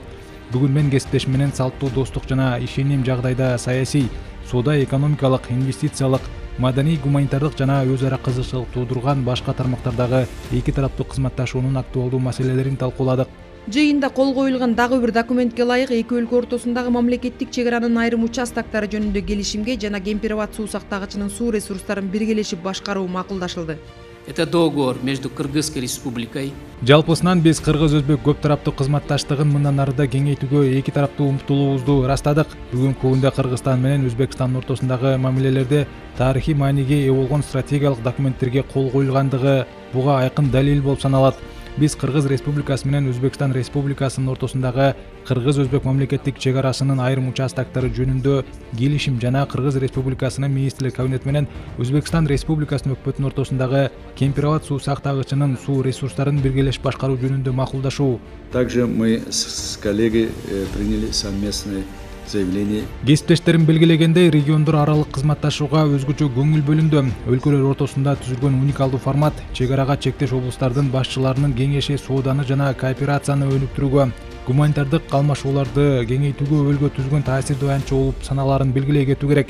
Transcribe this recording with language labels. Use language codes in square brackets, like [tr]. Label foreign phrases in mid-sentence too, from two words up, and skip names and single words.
[ky] Бүгүн мен кесиптешим менен салттуу достук жана ишеним жагдайда саясий, соода, экономикалык, инвестициялык, маданий, гуманитардык жана өз ара кызыкчылык туудурган башка тармактардагы эки тараптуу кызматташуунун актуалдуу маселелерин талкууладык. Жыйында кол коюлган дагы бир документке ылайык эки өлкө ортосундагы мамлекеттик чек аранын айрым участактары жөнүндө келишимге жана Кемпир-Абад суу сактагычынын суу ресурстарын биргелешип башкаруу макулдашылды. [ru] Это договор между Кыргызской Республикой. [ky] Жалпысынан биз кыргыз-өзбек көп тараптуу кызматташтыгын мындан арыда кеңейтүүгө эки тараптуу умтулуубузду ырастадык. Бүгүнкү күндө Кыргызстан менен Өзбекстандын ортосундагы мамилелерде тарыхый мааниге ээ болгон стратегиялык документтерге кол коюлгандыгы буга айкын далил болуп саналат. Биз Кыргыз Республикасы менен Өзбекстан Республикасынын ортосундагы Кыргыз-Өзбек мамлекеттик чек арасынын айрым участактары жөнүндө келишим жана Кыргыз Республикасынын министрлер кабинети менен Өзбекстан Республикасынын өкмөтүнүн ортосундагы Кемпир-Абад суу сактагычынын суу ресурстарын биргелешип башкаруу жөнүндө макулдашуу. [ru] Также мы с коллегой приняли совместное заявление. [ky] Кесиптештерим белгилегендей, региондор аралык кызматташууга өзгөчө көңүл бөлүндү. Өлкөлөр ортосунда түзүлгөн уникалдуу формат чек арага чектеш облустардын башчыларынын кеңеши сооданы жана кооперацияны өнүктүрүүгө, гуманитардык алмашууларды кеңейтүүгө өлгө түзгөн таасирдүү аянтча болуп саналаарын белгилей кетүү керек.